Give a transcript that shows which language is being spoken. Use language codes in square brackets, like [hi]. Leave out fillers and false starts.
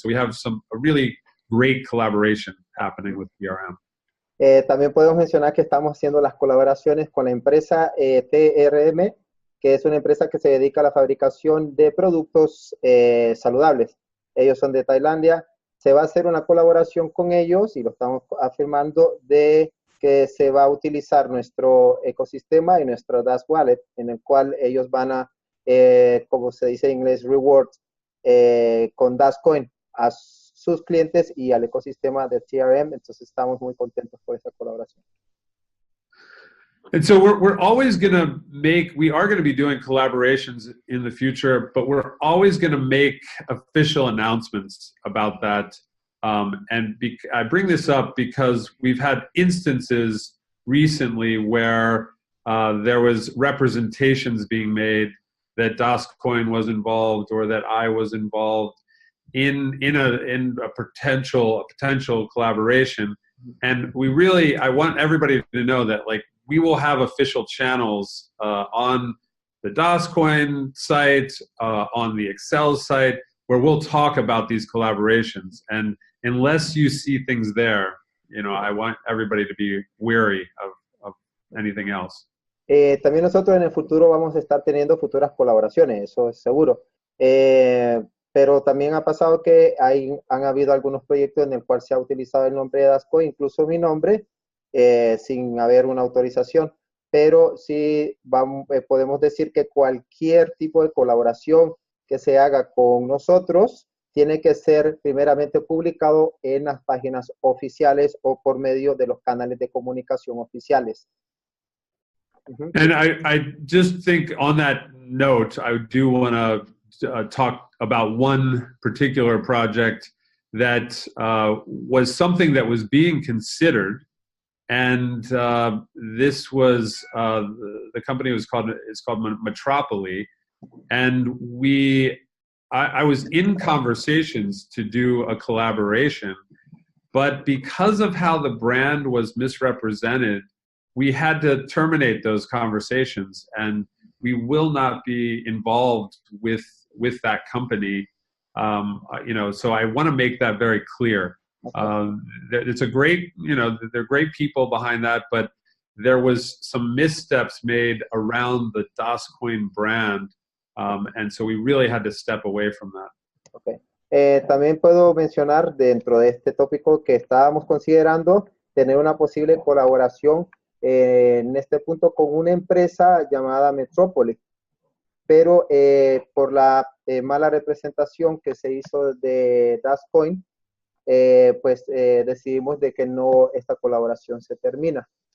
[en] So we have a really great collaboration happening with PRM. [es] También podemos mencionar que estamos haciendo las colaboraciones con la empresa TRM, que es una empresa que se dedica a la fabricación de productos saludables. Ellos son de Tailandia. Se va a hacer una colaboración con ellos, y lo estamos afirmando, de que se va a utilizar nuestro ecosistema y nuestro DAS Wallet, en el cual ellos van a como se dice en inglés, rewards, con DASCOIN a sus clientes y al ecosistema de TRM. Entonces estamos muy contentos por esa colaboración. [en] And so we're always going to we are going to be doing collaborations in the future, but we're always going to make official announcements about that. I bring this up because we've had instances recently where there was representations being made that DASCOIN was involved or that I was involved in a potential collaboration. And I want everybody to know that, like, we will have official channels on the DASCOIN site, on the EXCELZ site, where we'll talk about these collaborations. And unless you see things there, I want everybody to be wary of anything else. [es] También nosotros en el futuro vamos a estar teniendo futuras colaboraciones, eso es seguro. Pero también ha pasado que han habido algunos proyectos en el cual se ha utilizado el nombre de DASCOIN, incluso mi nombre, sin haber una autorización. Pero sí podemos decir que cualquier tipo de colaboración que se haga con nosotros tiene que ser primeramente publicado en las páginas oficiales o por medio de los canales de comunicación oficiales. [en] And I just think on that note, I do want to talk about one particular project that was something that was being considered. And this was, the company is called Metropoly. And I was in conversations to do a collaboration, but because of how the brand was misrepresented, we had to terminate those conversations, and we will not be involved with that company. So I want to make that very clear. It's a great, they're great people behind that, but there was some missteps made around the DASCOIN brand, and so we really had to step away from that. Okay. [es] También puedo mencionar dentro de este tópico que estábamos considerando tener una posible colaboración en este punto con una empresa llamada Metropolis, pero por la mala representación que se hizo de DASCOIN, pues decidimos de que no, esta colaboración se termina.